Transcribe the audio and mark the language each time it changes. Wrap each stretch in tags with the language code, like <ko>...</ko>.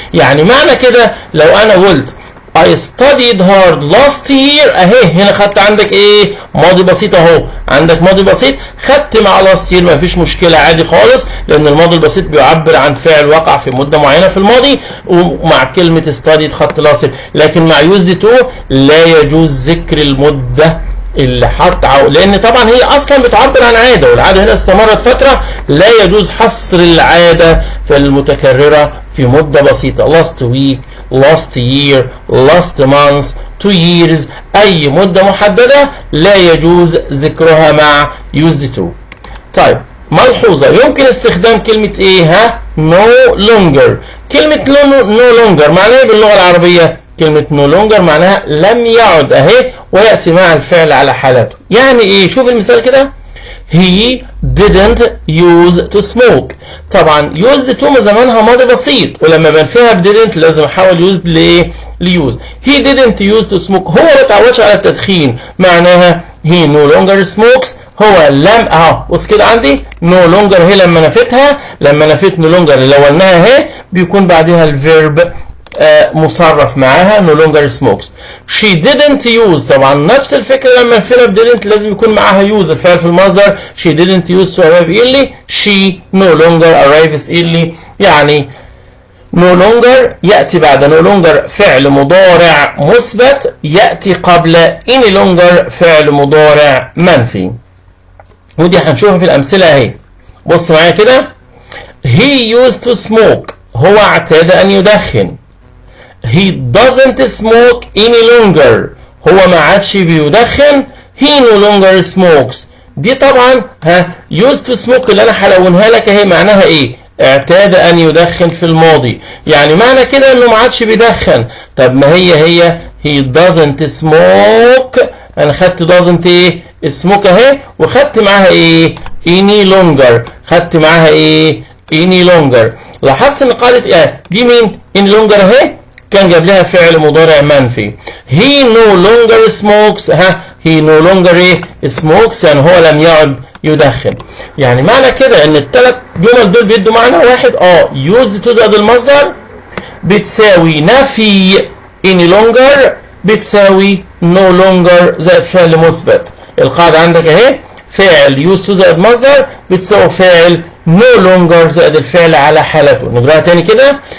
<ar>يعني معنى كده لو أنا قلت</ar> <en>I studied hard last year</en> <ar>اهي، هنا خدت عندك ايه؟ ماضي بسيط اهو، عندك ماضي بسيط، خدت مع last year مفيش مشكلة عادي خالص، لان الماضي البسيط بيعبر عن فعل وقع في مدة معينة في الماضي، ومع كلمة studied خدت last year. لكن مع used to لا يجوز ذكر المدة اللي حط لان طبعا هي اصلا بتعبر عن عاده، والعاده هنا استمرت فتره، لا يجوز حصر العاده في المتكرره في مده بسيطه. last week، last year، last month، 2 years، اي مده محدده لا يجوز ذكرها مع used to. طيب ملحوظه، يمكن استخدام كلمه ايه؟ ها؟ no longer. كلمه no longer معناها ايه باللغه العربيه؟ كلمة no longer معناها لم يعد اهي، ويأتي مع الفعل على حالته. يعني ايه؟ شوف المثال كده.</ar> <en>He didn't use to smoke.</en> <ar>طبعا used to زمانها ماضي بسيط، ولما بنفيها ب didn't لازم احول used لايه؟ لuse.</ar> <en>He didn't use to smoke،</en> <ar>هو ما اتعودش على التدخين، معناها</ar> <en>he no longer smokes،</en> <ar>هو لم بص كده عندي no longer هي لما نفيتها، لما نفيت no longer اللي لو قلناها اهي بيكون بعدها الفيرب مصرف معاها no longer smokes. She didn't use، طبعا نفس الفكرة لما نفينا ب didn't لازم يكون معاها use، الفعل في المصدر.</ar> <en>She didn't use to arrive early، she no longer arrives early.</en> <ar>يعني no longer يأتي بعد no longer فعل مضارع مثبت، يأتي قبل any longer فعل مضارع منفي، ودي هنشوفها في الأمثلة اهي. بص معايا كده.</ar> <en>He used to smoke،</en> <ar>هو اعتاد أن يدخن.</ar> <en>He doesn't smoke any longer،</en> <ar>هو ما عادش بيدخن.</ar> <en>He no longer smokes.</en> <ar>دي طبعا used to smoke اللي انا هلونها لك اهي معناها ايه؟ اعتاد ان يدخن في الماضي، يعني معنى كده انه ما عادش بيدخن. طب ما هي he doesn't smoke، انا خدت doesn't ايه؟ smoke اهي، وخدت معاها ايه؟ any longer، خدت معاها ايه؟ any longer. لاحظت ان قاعدة دي مين؟ any longer اهي كان جاب لها فعل مضارع منفي.</ar> <en>he no longer smokes، he no longer smokes</en> <ar>يعني هو لم يعد يدخن. يعني معنى كده ان الثلاث جمل دول بيدوا معنى واحد. used to زائد المصدر بتساوي نفي any longer بتساوي no longer زائد فعل مثبت. القاعدة عندك اهي، فعل used to زائد مصدر بتساوي فعل no longer زائد الفعل على حالته. نقراها تاني كده.</ar>